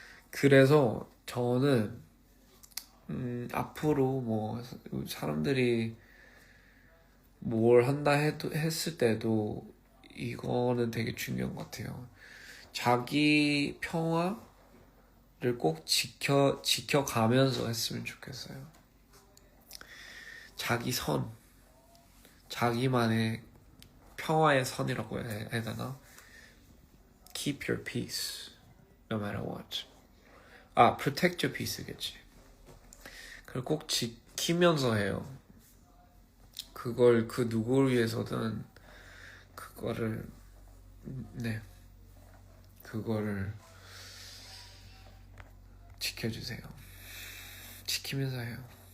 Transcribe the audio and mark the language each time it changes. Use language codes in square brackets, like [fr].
[ko] 그래서 저는 앞으로 뭐 사람들이 뭘 한다 했을 때도 이거는 되게 중요한 것 같아요. 자기 평화를 꼭 지켜가면서 했으면 좋겠어요. 자기 자기만의 평화의 선이라고 해야 되나? [en] Keep your peace, no matter what. protect your peace겠지. [ko] 그걸 꼭 지키면서 해요. 그걸 누구를 위해서든 그거를 지켜주세요. 지키면서 해요.